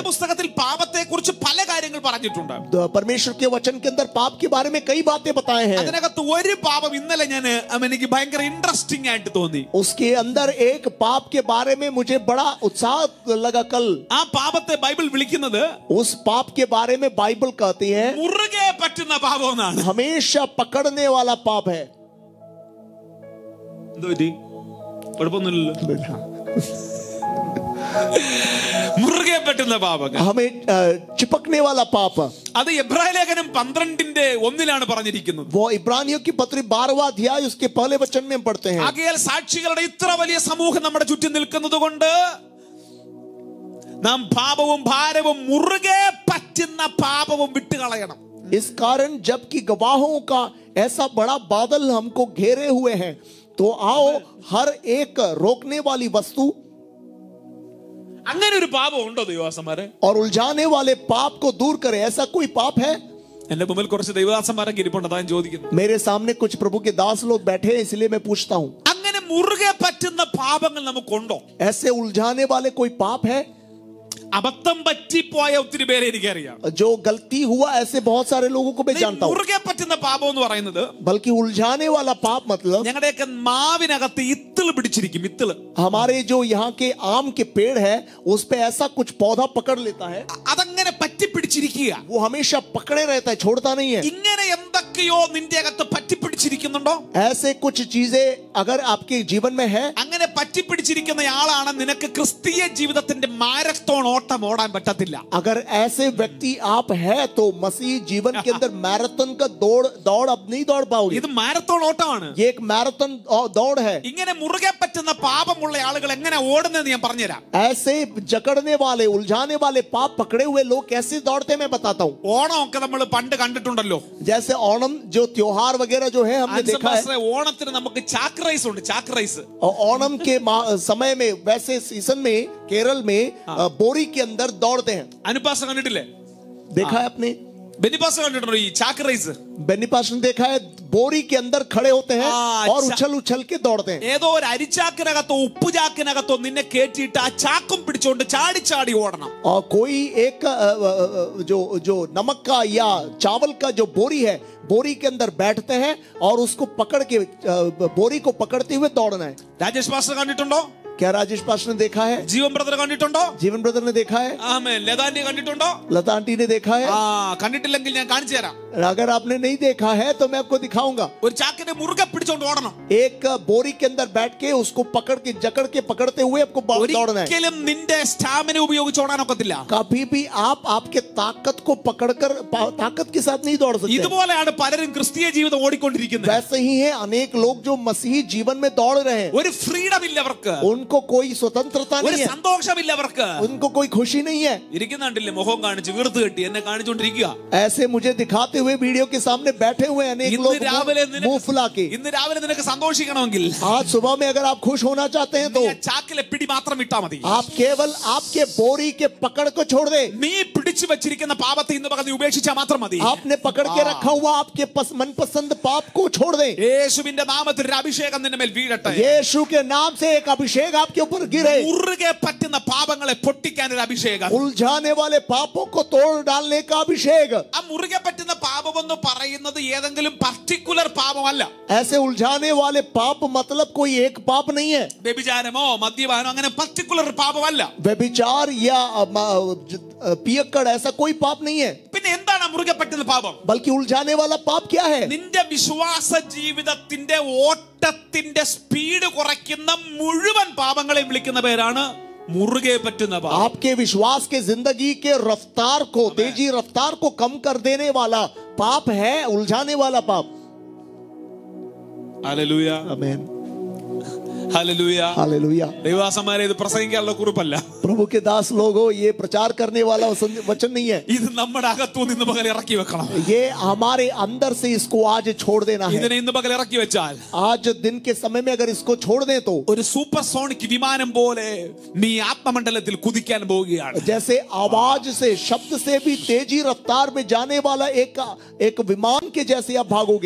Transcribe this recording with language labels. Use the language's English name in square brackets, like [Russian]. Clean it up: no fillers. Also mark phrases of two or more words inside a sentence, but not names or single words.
[Malayalam] വേദപുസ്തകത്തിൽ പാപത്തെ കുറിച്ച് പല കാര്യങ്ങൾ പറഞ്ഞിട്ടുണ്ട്. [Hindi] परमेश्वर के वचन के अंदर पाप के बारे में कई बातें बताए हैं। [Malayalam] അതിനകത്ത് ഒരു പാപം ഇന്നലെ എനിക്ക് ഭയങ്കര ഇൻട്രസ്റ്റിംഗ് ആയിട്ട് തോന്നി. [Hindi] उसके अंदर एक पाप के बारे में मुझे बड़ा उत्साह लगा कल। [Malayalam] ആ പാപത്തെ ബൈബിൾ വിളിക്കുന്നത്, [Hindi] उस पाप के बारे में बाइबल कहती है [Malayalam] മുറുകെ പറ്റുന്ന പാപം എന്നാണ്. [Hindi] हमेशा पकड़ने वाला पाप है। [Malayalam] കുഴപ്പമൊന്നുമില്ലല്ലോ. മുറുകെ പറ്റുന്ന പാപങ്ങൾ, [Hindi] हमें चिपकने वाला पाप, [Malayalam] അത് എബ്രായ ലേഖനം 12:1 പറഞ്ഞിരിക്കുന്നത്. [Hindi] वो इब्रानियों की पत्री 12वां अध्याय उसके पहले वचन में पढ़ते हैं। [Malayalam] ആകയാൽ സാക്ഷികളുടെ ഇത്ര വലിയ സമൂഹം നമ്മുടെ ചുറ്റും നിൽക്കുന്നത് കൊണ്ട് നാം പാപവും ഭാരവും മുറുകെ പറ്റുന്ന പാപവും വിട്ടുകളയണം. [Hindi] इस कारण जबकि गवाहों का ऐसा बड़ा बादल हमको घेरे हुए हैं, तो आओ हर एक रोकने वाली वस्तु, [Malayalam] അങ്ങനെ ഒരു പാപം ഉണ്ടോ ദൈവദാസന്മാരെ? [Hindi] और उलझाने वाले पाप को दूर करे। ऐसा कोई पाप है? [Malayalam] എന്റെ മുമ്പിൽ കുറച്ച് ദൈവദാസന്മാരൊക്കെ ഇരിപ്പുണ്ട്, അതാ ഞാൻ ചോദിക്കുന്നു. [Hindi] मेरे सामने कुछ प्रभु के दास लोग बैठे हैं, इसलिए मैं पूछता हूँ, [Malayalam] അങ്ങനെ മുറുകെ പറ്റുന്ന പാപങ്ങൾ നമുക്കുണ്ടോ? [Hindi] ऐसे उलझाने वाले कोई पाप है? [Malayalam] അബദ്ധം പറ്റിപ്പോയ ഒത്തിരി പേരെ എനിക്കറിയാം. [Hindi] जो गलती हुआ ऐसे बहुत सारे लोगों को मैं जानता हूँ। [Malayalam] മുറുകെ പറ്റുന്ന പാപം എന്ന് പറയുന്നത്, [Hindi] बल्कि उलझाने वाला पाप मतलब [Malayalam] ഞങ്ങളുടെയൊക്കെ മാവിനകത്ത് ഇത്തിള് പിടിച്ചിരിക്കും. ഇത്തിള്, [Hindi] हमारे जो यहाँ के आम के पेड़ है उस पे ऐसा कुछ पौधा पकड़ लेता है, [Malayalam] അതങ്ങനെ പറ്റിപ്പിടിച്ചിരിക്കുക. [Hindi] वो हमेशा पकड़े रहता है, छोड़ता नहीं है। [Malayalam] ഇങ്ങനെ എന്തൊക്കെയോ നിന്റെ അകത്ത് പറ്റിപ്പിടിച്ചിരിക്കുന്നുണ്ടോ? [Hindi] ऐसे कुछ चीजें अगर आपके जीवन में है, [Malayalam] അങ്ങനെ പറ്റിപ്പിടിച്ചിരിക്കുന്ന ആളാണ് നിനക്ക് ക്രിസ്തീയ ജീവിതത്തിന്റെ മാരത്തോൺ ഓട്ടം ഓടാൻ പറ്റത്തില്ല. [Hindi] अगर ऐसे व्यक्ति आप है तो मसीह जीवन के अंदर मैराथन का दौड़ अब नहीं दौड़ पाओगे। [Malayalam] ഇത് മാരത്തോൺ ഓട്ടമാണ്. [Hindi] ये एक मैराथन दौड़ है। [Malayalam] ഇങ്ങനെ മുറുകെ പറ്റുന്ന പാപമുള്ള ആളുകൾ എങ്ങനെ ഓടുന്നതെന്ന് ഞാൻ പറഞ്ഞുതരാം. [Hindi] ऐसे जकड़ने वाले, उलझाने वाले, पाप पकड़े हुए लोग कैसे दौड़ते हैं मैं बताता हूँ। [Malayalam] ഓണമൊക്കെ നമ്മൾ പണ്ട് കണ്ടിട്ടുണ്ടല്ലോ. [Hindi] जैसे ओणम जो त्योहार वगैरह जो है हमने देखा है, [Malayalam] ഓണത്തിന് നമുക്ക് ചാക്ക് റൈസ് ഉണ്ട്. ചാക്ക് റൈസ് [Hindi] और ओणम के समय में वैसे सीजन में केरल में बोरी के अंदर दौड़ते हैं। [Malayalam] അനുപാസം കണ്ടിട്ടില്ലേ? [Hindi] देखा है आपने? [Malayalam] ബെനിപാസം കണ്ടിട്ടുണ്ടോ ഈ ചാക്ക് റൈസ്? [Hindi] बेनिपास ने देखा है, बोरी के अंदर खड़े होते हैं और अच्छा। उछल उछल के दौड़ते हैं। [Malayalam] ഏതോ ഒരു അരിച്ചാക്കിനകത്തോ ഉപ്പുചാക്കിനകത്തോ നിന്നെ കേട്ടിട്ട് ആ ചാക്കും പിടിച്ചോണ്ട് ചാടി ചാടി ഓടണം. [Hindi] और कोई एक जो नमक का या चावल का जो बोरी है, बोरी के अंदर बैठते हैं और उसको पकड़ के बोरी को पकड़ते हुए दौड़ना है। [Malayalam] രാജേഷ് പാസ്റ്റർ കണ്ടിട്ടുണ്ടോ? [Hindi] क्या राजेश पास्टर ने देखा है? [Malayalam] ജീവൻ ബ്രദർ കണ്ടിട്ടുണ്ടോ? [Hindi] जीवन ब्रदर ने देखा है? [Malayalam] ആമേൻ. ലതാന്റി കണ്ടിട്ടുണ്ടോ? [Hindi] लता आंटी ने देखा है? [Malayalam] കണ്ടിട്ടില്ലെങ്കിൽ ഞാൻ കാണിച്ചു തരാം. [Hindi] अगर आपने नहीं देखा है तो मैं आपको दिखाऊंगा. [Malayalam] ഒരു ചാക്കിനെ മുറുകെ പിടിച്ചോണ്ട് ഓടണം. [Hindi] एक बोरी के अंदर बैठ के उसको पकड़ के जकड़ के पकड़ते हुए आपको दौड़ना है. [Malayalam] ഒരിക്കലും നിന്റെ സ്റ്റാമിന ഉപയോഗിച്ച് ഓടാനൊക്കത്തില്ല. [Hindi] कभी भी आप आपके ताकत को पकड़कर ताकत के साथ नहीं दौड़ सकते. [Malayalam] ഇതുപോലെയാണ് പലരും ക്രിസ്തീയ ജീവിതം ഓടിക്കൊണ്ടിരിക്കുന്നത്. [Hindi] वैसे ही है अनेक लोग जो मसीही जीवन में दौड़ रहे हैं. [Malayalam] ഒരു ഫ്രീഡം ഇല്ല അവർക്ക്. [Hindi] उनको कोई स्वतंत्रता [Malayalam] ഒരു [Hindi] नहीं है. [Malayalam] സന്തോഷമില്ല അവർക്ക്. [Hindi] उनको कोई खुशी नहीं है. [Malayalam] ഇരിക്കുന്നുണ്ടില്ലേ മുഖം കാണിച്ച് വീർത്ത് കെട്ടി എന്നെ കാണിച്ചോണ്ടിരിക്കുക. [Hindi] ऐसे मुझे दिखाते हुए वीडियो के सामने बैठे हुए अनेक लोग मुंह फुला के. [Malayalam] ഇന്ന് രാവിലെ നിനക്ക് സന്തോഷിക്കണമെങ്കിൽ [Hindi] आज सुबह में अगर आप खुश होना चाहते हैं तो [Malayalam] ചാക്കിലെ പിടി മാത്രം ഇട്ടാ മതി. [Hindi] आप केवल आपके बोरी के पकड़ को छोड़ दे. [Malayalam] നീ പിടിച്ചു വെച്ചിരിക്കുന്ന പാപത്തെ ഇന്ന് പകൽ നീ ഉപേക്ഷിച്ചാൽ മാത്രം മതി. [Hindi] आपने पकड़ के रखा हुआ आपके मनपसंद पाप को छोड़ दे. [Malayalam] യേശുവിന്റെ നാമത്തിൽ ഒരു അഭിഷേകം നിന്റെ മേൽ വീഴട്ടെ. [Hindi] यीशु के नाम से एक अभिषेक आपके ऊपर गिरे. [Malayalam] മുറുകെ പറ്റുന്ന പാപങ്ങളെ പൊട്ടിക്കാൻ ഒരു അഭിഷേകം. [Hindi] उलझाने वाले पापों को तोड़ डालने का अभिषेक. [Malayalam] ആ മുറുകെ പറ്റുന്ന പാപം എന്ന് പറയുന്നത് ഏതെങ്കിലും പർട്ടിക്കുലർ പാപമല്ല. [Hindi] ऐसे उलझाने वाले पाप मतलब कोई एक पाप नहीं है. [Malayalam] വ്യഭിചാരമോ മദ്യപാനോ അങ്ങനെ പർട്ടിക്കുലർ പാപമല്ല. [Hindi] व्यभिचार या पियक्कड़ ऐसा कोई पाप नहीं है. [Malayalam] പിന്നെ എന്താണ് മുറുകെ പറ്റുന്ന പാപം? [Hindi] बल्कि उलझाने वाला पाप क्या है? [Malayalam] നിന്റെ വിശ്വാസ ജീവിതത്തിന്റെ ഓട്ടത്തിന്റെ സ്പീഡ് കുറയ്ക്കുന്ന മുഴുവൻ പാപങ്ങളെയും വിളിക്കുന്ന പേരാണ് മുറുകെ പറ്റുന്ന പാപം. [Hindi] आपके विश्वास के जिंदगी के रफ्तार को तेजी रफ्तार को कम कर देने वाला पाप है उलझाने वाला पाप. [Malayalam] ഹല്ലേലൂയ. [Hindi] आमीन. [Malayalam] ഹല്ലേലൂയ. [Hindi] हालेलुया. [Malayalam] ദൈവദാസന്മാരെ ഇത് പ്രസംഗിക്കാനുള്ള കുറിപ്പല്ല. [Hindi] प्रभु के दास लोगों ये प्रचार करने वाला वचन नहीं है. [Malayalam] ഇത് നമ്മുടെ അകത്തു നിന്ന് പകൽ ഇറക്കി വെക്കണം. [Hindi] ये हमारे अंदर से इसको आज छोड़ देना है. [Malayalam] ഇതിനെ ഇന്ന് പകൽ ഇറക്കി വെച്ചാൽ [Hindi] आज दिन के समय में अगर इसको छोड़ दें तो [Malayalam] ഒരു [English] super sonic [Malayalam] വിമാനം പോലെ നീ ആത്മമണ്ഡലത്തിൽ കുതിക്കാൻ പോവുകയാണ്. [Hindi] जैसे आवाज से शब्द से भी तेजी रफ्तार में जाने वाला एक विमान के जैसे आप भागोगे.